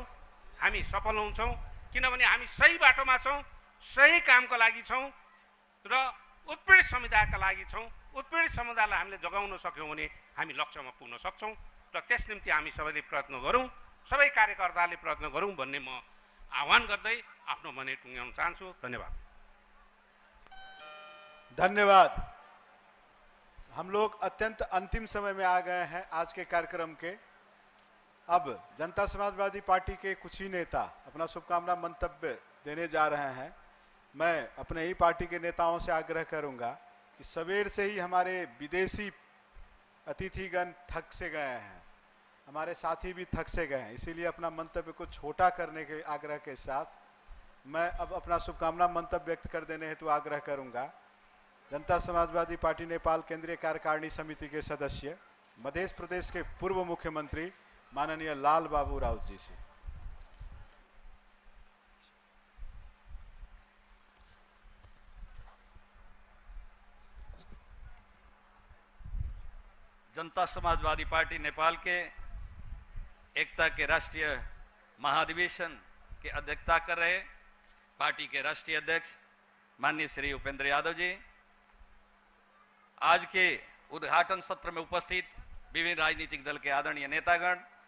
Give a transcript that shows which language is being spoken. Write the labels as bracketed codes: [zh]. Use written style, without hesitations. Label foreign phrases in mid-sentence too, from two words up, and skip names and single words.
[ne] हामी सफल हुन्छौँ किनभने हामी सही बाटोमा छौँ, सही कामको लागि छौँ र उत्पीडित समुदायका लागि छौँ। उत्पीडित समुदायलाई हामीले जगाउन सक्यौँ भने हामी लक्ष्यमा पुग्न सक्छौँ र त्यस निम्ति हामी सबैले प्रयत्न गरौँ, सबै कार्यकर्ताले प्रयत्न गरौँ भन्ने म आह्वान गर्दै आफ्नो भनाइ टुङ्ग्याउन चाहन्छु। धन्यवाद। धन्यवाद। [hi] हम लोग अत्यंत अंतिम समय में आ गए हैं आज के कार्यक्रम के। अब जनता समाजवादी पार्टी के कुछ ही नेता अपना शुभकामना मंतव्य देने जा रहे हैं। मैं अपने ही पार्टी के नेताओं से आग्रह करूंगा कि सवेर से ही हमारे विदेशी अतिथिगण थक से गए हैं, हमारे साथी भी थक से गए हैं, इसीलिए अपना मंतव्य को छोटा करने के आग्रह के साथ मैं अब अपना शुभकामना मंतव्य व्यक्त कर देने हेतु आग्रह करूंगा जनता समाजवादी पार्टी नेपाल केंद्रीय कार्यकारिणी समिति के सदस्य, मध्य प्रदेश के पूर्व मुख्यमंत्री माननीय लाल बाबू राउत जी से। जनता समाजवादी पार्टी नेपाल के एकता के राष्ट्रीय महाधिवेशन की अध्यक्षता कर रहे पार्टी के राष्ट्रीय अध्यक्ष माननीय श्री उपेंद्र यादव जी, आज के उद्घाटन सत्र में उपस्थित विभिन्न राजनीतिक दल के आदरणीय नेतागण,